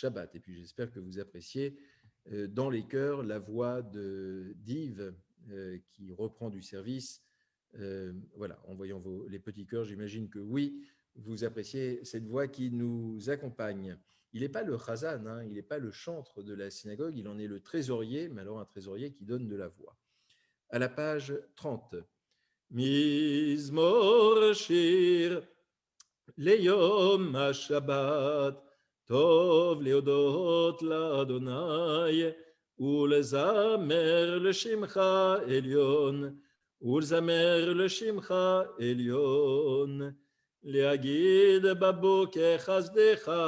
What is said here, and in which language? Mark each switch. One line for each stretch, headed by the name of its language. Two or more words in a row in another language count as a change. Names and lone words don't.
French: Et puis j'espère que vous appréciez dans les cœurs la voix d'Yves qui reprend du service. Voilà, en voyant les petits cœurs, j'imagine que oui, vous appréciez cette voix qui nous accompagne. Il n'est pas le chazan, hein, il n'est pas le chantre de la synagogue, il en est le trésorier, mais alors un trésorier qui donne de la voix. À la page 30.
Hebrew: מזמור שיר ליום השבת, טוב להודות לאדוני ולזמר לשמך עליון, ולזמר לשמך עליון, להגיד בבוקר חסדך